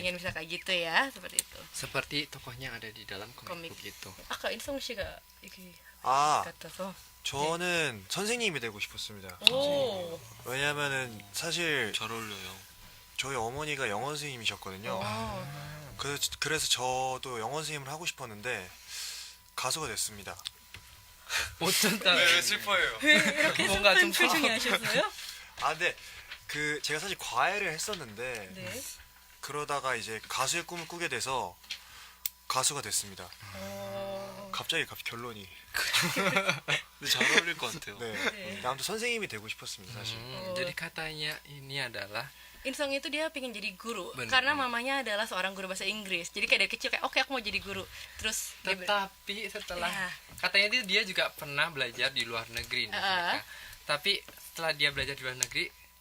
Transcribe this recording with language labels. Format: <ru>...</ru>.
<id>pengen bisa kayak gitu ya, seperti itu. Seperti tokohnya yang ada di dalam comic book itu.</id> <ko>아까 인성 씨가 이렇게 아, 같아서. 저는 선생님이 되고 싶었습니다. 오. 왜냐면은 사실 잘 어울려요. 저희 어머니가 영어 선생님이셨거든요. 그래서 저도 영어 선생님을 하고 싶었는데 가수가 됐습니다. 어쩐다. 슬퍼요. 왜 이렇게 뭔가 슬픈 좀 표정이 하셨어요? 아, 근데 그 제가 사실 과외를 했었는데 네. 그러다가 이제 가수의 꿈을 꾸게 돼서 가수가 됐습니다. 갑자기 결론이. 근데 잘 어울릴 것 같아요. 네. 아무튼 선생님이 되고 싶었습니다, 사실.</ko> <id>Jadi katanya ini adalah Insong itu dia pengen jadi guru Bener, karena bener. mamanya adalah seorang guru bahasa Inggris. Jadi kayak dari kecil kayak oke aku mau jadi guru. Terus dia tetapi setelah Ya. katanya dia juga pernah belajar di luar negeri nih, mereka. Tapi setelah dia belajar di luar negeri</id>